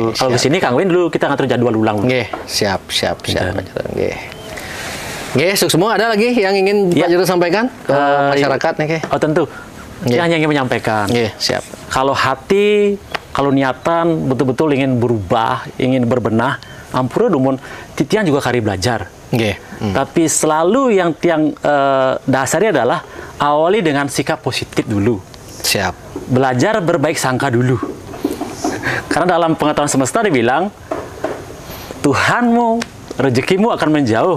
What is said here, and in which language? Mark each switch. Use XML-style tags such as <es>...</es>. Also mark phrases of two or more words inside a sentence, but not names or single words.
<id>Kalau ke sini Kang Win dulu kita ngatur jadwal ulang. Siap. Sukses semua. Ada lagi yang ingin Pak Jero sampaikan ke masyarakat nih? Tentu. Saya hanya ingin menyampaikan. Siap. Kalau hati, kalau niatan betul-betul ingin berubah, ingin berbenah,</id> <ban>ampura dumun, titian juga kari belajar.</ban> <id>Tapi selalu yang tiang dasarnya adalah awali dengan sikap positif dulu. Siap. Belajar berbaik sangka dulu. Karena dalam pengetahuan semesta dibilang, Tuhanmu, rezekimu akan menjauh.</id>